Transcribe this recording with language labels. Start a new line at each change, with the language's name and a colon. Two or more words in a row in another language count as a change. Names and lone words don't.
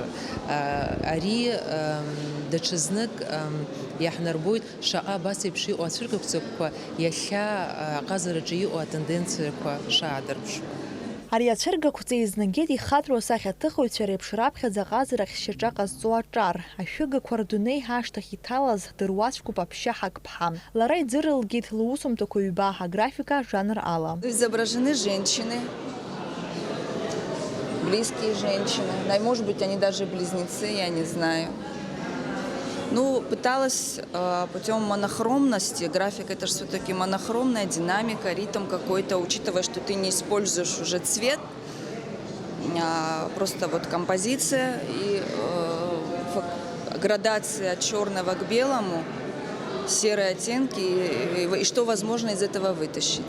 Abkhazian: Ари даҽазнык иаҳнарбоит шаҟа абас еиԥш иҟоу ацәыргақәҵақәа иахьа аҟазараҿы иҟоу атенденциақәа шаадырԥшуа. Ари ацәыргақәҵа еизнагеит ихаҵәо асахьаҭыхыҩцәа реиԥш раԥхьаӡа аҟазарахь шьаҿа ҟазҵо аҿар. Ашәыгақәа рдунеи ҳашҭахь иҭалаз дыруацәгоуп аԥшьа ҳақԥҳа. Лара иӡырылгеит лусумҭақәа ҩба аграфика жанр ала.
Russian: Изображены женщины, близкие женщины. Может быть, они даже близнецы, я не знаю. Пыталась путем монохромности, графика это же все-таки монохромная динамика, ритм какой-то, учитывая, что ты не используешь уже цвет, просто вот композиция и градация от черного к белому, серые оттенки и что возможно из этого вытащить.